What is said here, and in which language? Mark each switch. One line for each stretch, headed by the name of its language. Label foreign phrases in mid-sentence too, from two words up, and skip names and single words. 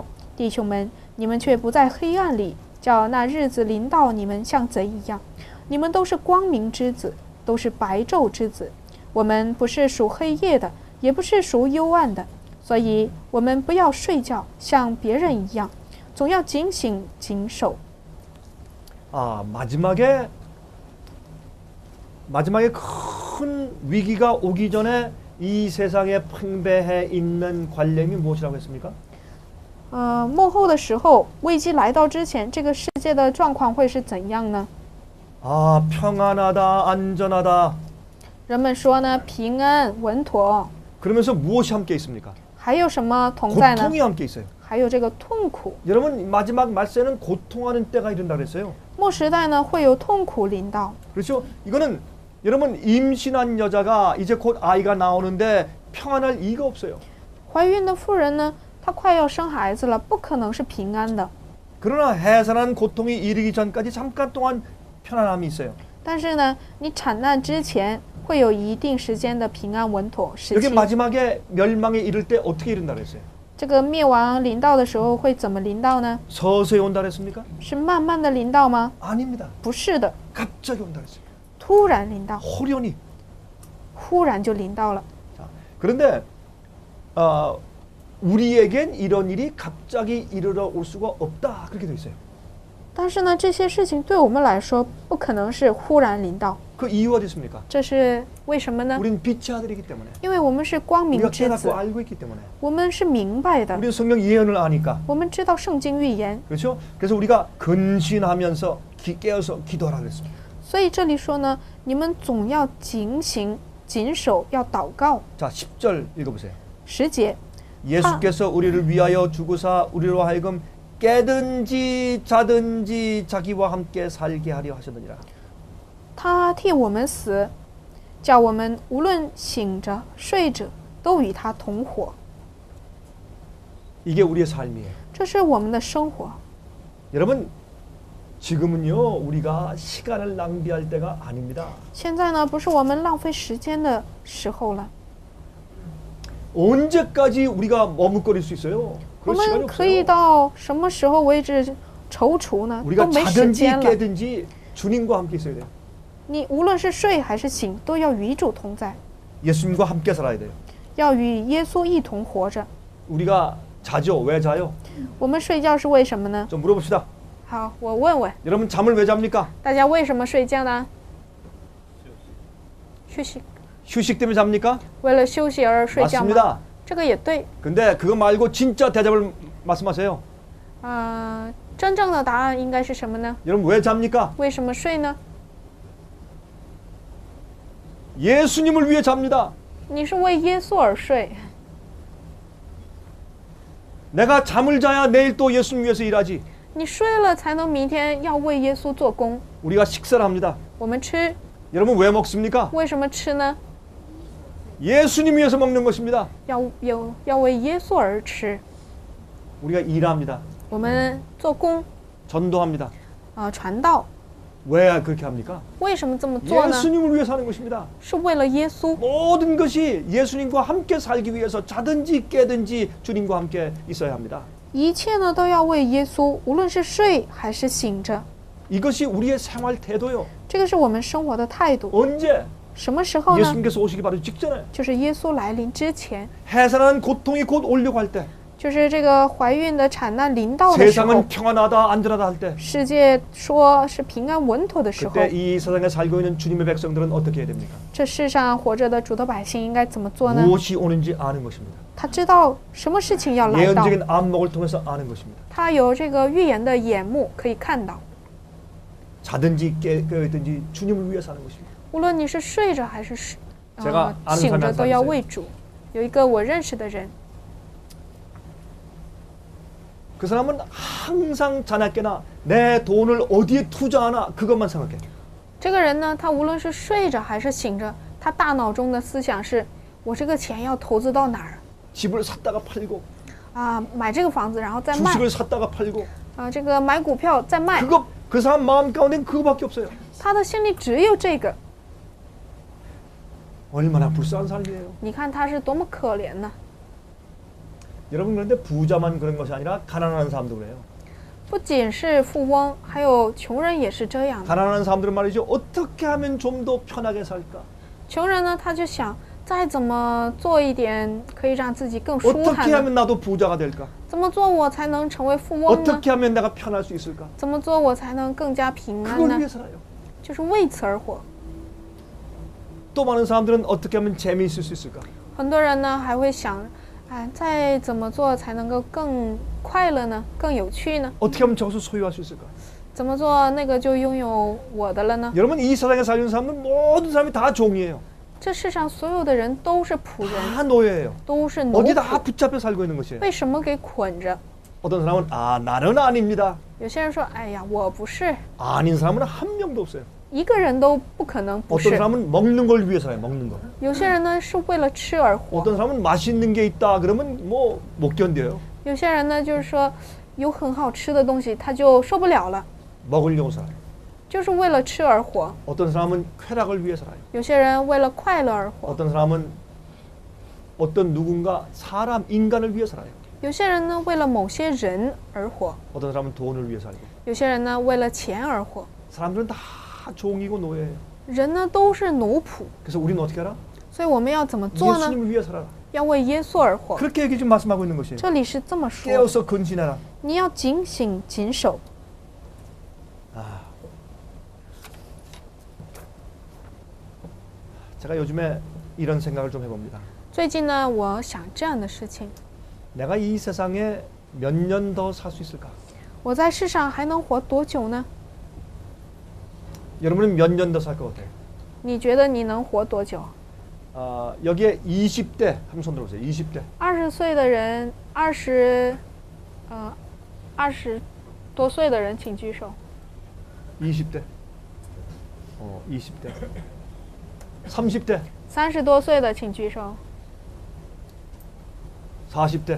Chinese: 弟兄们，你们却不在黑暗里，叫那日子临到你们像贼一样。你们都是光明之子，都是白昼之子。我们不是属黑夜的，也不是属幽暗的，所以我们不要睡觉，像别人一样，总要警醒谨守。
Korean: 마지막에 큰 위기가 오기 전에 이 세상에 팽배해 있는 관념이 무엇이라고 했습니까?
Chinese: 幕后的时候，危机来到之前，这个世界的状况会是怎样呢？
Korean: 아, 평안하다, 안전하다.
Chinese: 人们说呢，平安稳妥，
Korean: 그러면서 무엇이 함께 있습니까?
Chinese: 还有什么同在呢？
Korean: 고통이 함께 있어요.
Chinese: 还有这个痛苦。
Korean: 여러분 마지막 말세는 고통하는 때가 이른다 그랬어요.
Chinese: 末时代呢，会有痛苦临到。
Korean: 그렇죠? 이거는 여러분 임신한 여자가 이제 곧 아이가 나오는데 평안할 이유가 없어요.
Chinese: 怀孕的妇人呢，她快要生孩子了，不可能是平安的。
Korean: 그러나 해산한 고통이 이르기 전까지 잠깐 동안 편안함이 있어요.
Chinese: 但是呢，你产难之前会有一定时间的平安稳妥时
Korean: 여기
Chinese: 期。
Korean: 마지막에 멸망에 이를 때 어떻게 이른다 그랬어요?
Chinese: 这个灭亡临到的时候会怎么临到呢？
Korean: 서서히 온다 그랬습니까?
Chinese: 是慢慢的临到吗？
Korean: 아닙니다.
Chinese: 不是的，
Korean: 갑자기 온다 그랬어요.
Chinese: 突然临到，
Korean: 호련히.
Chinese: 忽然就临到了。
Korean: 자, 그런데 우리에겐 이런 일이 갑자기 이르러 올 수가 없다 그렇게 돼 있어요.
Chinese: 但是呢，这些事情对我们来说不可能是忽然临到。
Korean: 그 이유가 있습니까?
Chinese: 这是为什么呢？
Korean: 우리는 빛의 아들이기 때문에.
Chinese: 因为我们是光明
Korean: 우리가
Chinese: 之子
Korean: 깨닫고 ， 알고 있기 때문에.
Chinese: 我们是明白的，
Korean: 우리는 성경 예언을 아니까.
Chinese: 我们知道圣经预言，
Korean: 그렇죠? 그래서 우리가 근신하면서 깨어서 기도하라 그랬습니다.
Chinese: 所以这里说呢，你们总要警醒谨守，要祷告。
Korean: 자, 10절 읽어보세요.
Chinese: 10节，
Korean: 예수께서 우리를 위하여 죽으사 우리로 하여금 깨든지 자든지 자기와 함께 살게 하려 하셨느니라.
Chinese: 他替我们死，叫我们无论醒着睡着，都与他同活。
Korean: 이게 우리의 삶이에요.
Chinese: 这是我们的生活。
Korean: 여러분, 지금은요 우리가 시간을 낭비할 때가 아닙니다.
Chinese: 现在呢，不是我们浪费时间的时候了。
Korean: 언제까지 우리가 머뭇거릴 수 있어요?
Chinese: 我
Korean: 그럴 시간이
Chinese: 们可以
Korean: 없어요.
Chinese: 到什么时候为止踌躇呢？都
Korean: 우리가
Chinese: 没时
Korean: 자든지
Chinese: 间了。
Korean: 깨든지 주님과 함께 있어야 돼요.
Chinese: 你无论是睡还是醒，都要与主同在，
Korean: 예수님과 함께 살아야 돼요.
Chinese: 要与耶稣一同活着。
Korean: 우리가 자죠? 왜 자요?
Chinese: 我们睡觉是为什么呢？
Korean: 좀 물어봅시다.
Chinese: 好，我问问
Korean: 여러분 잠을 왜 잡니까?
Chinese: 大家为什么睡觉呢？休息，
Korean: 휴식 때문에 잡니까?
Chinese: 为了休息而睡觉吗？
Korean: 맞습니다.
Chinese: 这个也对。
Korean: 근데 그거 말고 진짜 대답을 말씀하세요.
Chinese: 真正的答案应该是什么呢？
Korean: 여러분 왜 잡니까?
Chinese: 为什么睡呢？
Korean: 예수님을 위해 잡니다.
Chinese: 你是为耶稣而睡。
Korean: 내가 잠을 자야 내일 또 예수님 위해서 일하지.
Chinese: 你睡了才能明天要为耶稣做工。
Korean: 우리가 식사를 합니다.
Chinese: 我们吃，
Korean: 여러분 왜 먹습니까?
Chinese: 为什么吃呢？
Korean: 예수님 위해서 먹는 것입니다.
Chinese: 要为耶稣而吃。
Korean: 우리가 일합니다.
Chinese: 我们做工，
Korean: 전도합니다.
Chinese: 传道，
Korean: 왜 그렇게 합니까?
Chinese: 为什么这么做呢？
Korean: 예수님을 위해 사는 것입니다.
Chinese: 是为了耶稣。
Korean: 모든 것이 예수님과 함께 살기 위해서 자든지 깨든지 주님과 함께 있어야 합니다.
Chinese: 一切呢都要为耶稣，无论是睡还是醒着，
Korean: 이것이 우리의 생활 태도요.
Chinese: 这个是我们生活的态度。
Korean: 언제?
Chinese: 什么时候呢？
Korean: 예수님께서 오시기 바로 직전에.
Chinese: 就是耶稣来临之前，
Korean: 해산하는 고통이 곧 오려고 할 때.
Chinese: 就是这个怀孕的产难临到的时候，
Korean: 세상은 평안하다 안전하다 할 때.
Chinese: 世界说是平安稳妥的时候，
Korean: 그때 이 세상에 살고 있는 주님의 백성들은 어떻게 해야 됩니까?
Chinese: 这世上活着的主的百姓应该怎么做呢？
Korean: 무엇이 오는지 아는 것입니다.
Chinese: 他知道什么事情要来到，
Korean: 예언적인 안목을 통해서 아는 것입니다.
Chinese: 他有这个预言的眼目可以看到。
Korean: 자든지 깨든지 주님을 위해 사는 것입니다.
Chinese: 无论你是睡着还是
Korean: 제가 아는
Chinese: 醒
Korean: 사람이
Chinese: 着，
Korean: 한
Chinese: 都要
Korean: 사람
Chinese: 为
Korean: 있어요.
Chinese: 主。有一个我认识的人，
Korean: 그 사람은 항상 자나깨나 내 돈을 어디에 투자하나 그것만 생각해.
Chinese: 这个人呢，他无论是睡着还是醒着，他大脑中的思想是：我这个钱要投资到哪儿
Korean: 집을 샀다가 팔고
Chinese: 啊？买这个房子，然后再卖
Korean: 주식을 샀다가 팔고
Chinese: 啊，这个买股票再卖。
Korean: 그거 그 사람 마음 가운데는 그거밖에 없어요.
Chinese: 他的心里只有这个。
Korean: 얼마나 불쌍한 삶이에요.
Chinese: 你看他是多么可怜呢？
Korean: 여러분 그런데 부자만 그런 것이 아니라 가난한 사람도 그래요.
Chinese: 不仅是富翁，还有穷人也是这样的。
Korean: 가난한 사람들은 말이죠. 어떻게 하면 좀 더 편하게 살까?
Chinese: 穷人呢，他就想再怎么做一点可以让自己更舒坦
Korean: 어떻게
Chinese: 的，
Korean: 하면 나도 부자가 될까?
Chinese: 怎么做我才能成为富翁呢？
Korean: 어떻게 하면 내가 편할 수 있을까?
Chinese: 怎么做我才能更加平安
Korean: 그걸
Chinese: 呢？
Korean: 위해 살아요.
Chinese: 就是为此而活。
Korean: 또 많은 사람들은 어떻게 하면 재미있을 수 있을까?
Chinese: 很多人呢还会想，哎，再怎么做才能够更快乐呢？更有趣呢？
Korean: 어떻게 하면 저것을 소유할 수 있을까?
Chinese: 怎么做那个就拥有我的了呢？
Korean: 여러분 이 세상에 살는 사람은 모든 사람이 다 종이에요.
Chinese: 这世上所有的人都是仆人，
Korean: 다 노예예요.
Chinese: 都是奴
Korean: 어디
Chinese: 仆，
Korean: 다 붙잡혀 살고 있는 것이에요.
Chinese: 为什么给捆着？
Korean: 어떤 사람은 아 나는 아닙니다.
Chinese: 有些人说，哎呀，我不是，
Korean: 아닌 사람은 한 명도 없어요.
Chinese: 一个人都不可能不
Korean: 어떤
Chinese: 是。
Korean: 사람은 먹는 걸 위해 살아요. 먹는 거.
Chinese: 有些人呢是为了吃而活，
Korean: 어떤 사람은 맛있는 게 있다 그러면 뭐 못 견뎌요.
Chinese: 有些人呢就是说有很好吃的东西他就受不了了，
Korean: 먹으려고 살아요.
Chinese: 就是为了吃而活。
Korean: 어떤 사람은 쾌락을 위해 살아요.
Chinese: 有些人为了快乐而活，
Korean: 어떤 사람은 어떤 누군가 사람 인간을 위해 살아요.
Chinese: 有些人呢为了某些人而活，
Korean: 어떤 사람은 돈을 위해 살고.
Chinese: 有些人呢为了钱而活。
Korean: 사람들은 다 종이고 노예예요.
Chinese: 人呢都是奴仆，
Korean: 그래서 우리는 어떻게 알아?
Chinese: 所以我们要怎么做呢？
Korean: 예수님을 위해 살아라.
Chinese: 要为耶稣而活。
Korean: 그렇게 얘기 좀 말씀하고 있는 것이에요.
Chinese: 这里是这么说，
Korean: 깨어서 근신해라.
Chinese: 你要警醒谨守。
Korean: 제가 요즘에 이런 생각을 좀 해봅니다.
Chinese: 最近呢，我想这样的事情：
Korean: 내가 이 세상에 몇 년 더 살 수 있을까?
Chinese: 我在世上还能活多久呢？
Korean: 여러분은 몇 년 더 살 것 같아요?
Chinese: 你觉得你能活多久？
Korean: 여기에 20대 한번 손 들어보세요. 20대.
Chinese: 20 岁的人，20多岁的人请举手。
Korean: 20대. 20대. 30대.
Chinese: 30 多岁的请举手。
Korean: 40대.